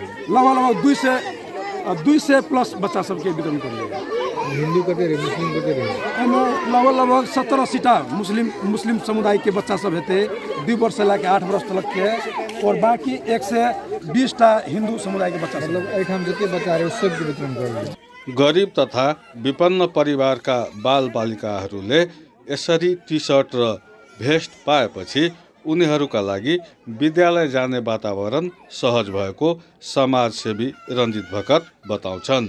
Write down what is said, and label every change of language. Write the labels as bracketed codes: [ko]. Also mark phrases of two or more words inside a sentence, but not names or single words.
[mai] लगभग 200 प्लस बच्चा सबके वितरण करेंगे। हिंदू कते रहे, मुस्लिम कते रहे? लगभग 17-80 मुस्लिम समुदाय के बच्चा सब हेते 2 वर्ष से लेकर 8 वर्ष तक के, और बाकी 1 से 20 हिंदू समुदाय के बच्चा मतलब एठाम जते बच्चा रहे सबके वितरण करेंगे। [ne] गरिब तथा विपन्न परिवारका बालबालिकाहरूले यसरी टी सर्ट र भेस्ट पाएपछि उनीहरूका लागि विद्यालय जाने वातावरण सहज भएको समाजसेवी रञ्जित भगत बताउँछन्।